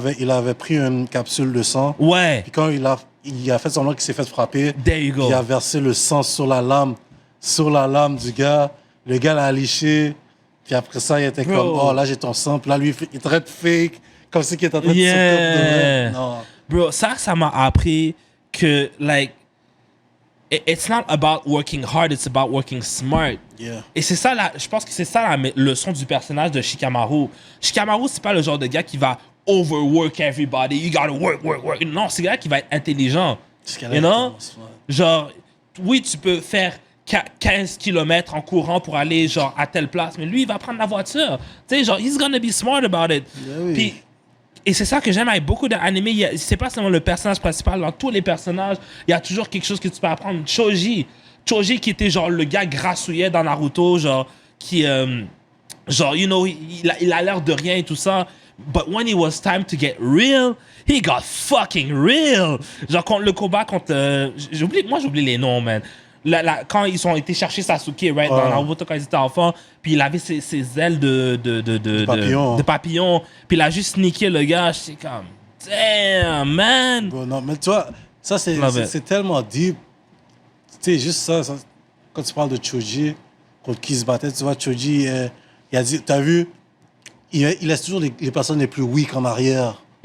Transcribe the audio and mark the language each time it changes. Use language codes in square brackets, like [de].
[fr] Il avait pris une capsule de sang. Ouais. Puis quand il a fait semblant qu'il s'est fait frapper, [en] There you go. [fr] Il a versé le sang sur la lame du gars. Le gars l'a liché. Puis après ça, il était comme, oh là j'ai ton sang. Puis là, lui, il est en train de fake, comme si il était en train de se non. [en] Bro, [fr] ça m'a appris que, [en] like, it's not about working hard, it's about working smart. Yeah. [fr] Et c'est ça, je pense que c'est ça la leçon du personnage de Shikamaru. Shikamaru, c'est pas le genre de gars qui va [en] overwork everybody, you gotta work. [fr] Non, c'est le gars qui va être intelligent. [en] You know? [fr] Genre, oui, tu peux faire 15 km en courant pour aller, genre, à telle place, mais lui, il va prendre la voiture. Tu sais, genre, [en] he's gonna be smart about it. Yeah, oui. [fr] Puis, et c'est ça que j'aime avec beaucoup d'animés. C'est pas seulement le personnage principal. Dans tous les personnages, il y a toujours quelque chose que tu peux apprendre. Choji qui était genre le gars grassouillet dans Naruto, genre, qui, genre, [en] you know, [fr] il a l'air de rien et tout ça. [en] But when it was time to get real, he got fucking real. [fr] Genre, le combat contre... j'oublie les noms, man. Quand ils ont été chercher Sasuke, right, dans Naruto quand ils étaient enfants, puis il avait ses ailes de papillon, puis il a juste niqué le gars, j'étais comme, [en] damn, man! [fr] Bon, non, mais tu vois, ça c'est tellement deep. Tu sais, juste ça, quand tu parles de Choji, contre qui il se battait, tu vois, Choji, il a dit, t'as vu, il laisse toujours les personnes les plus weak en arrière.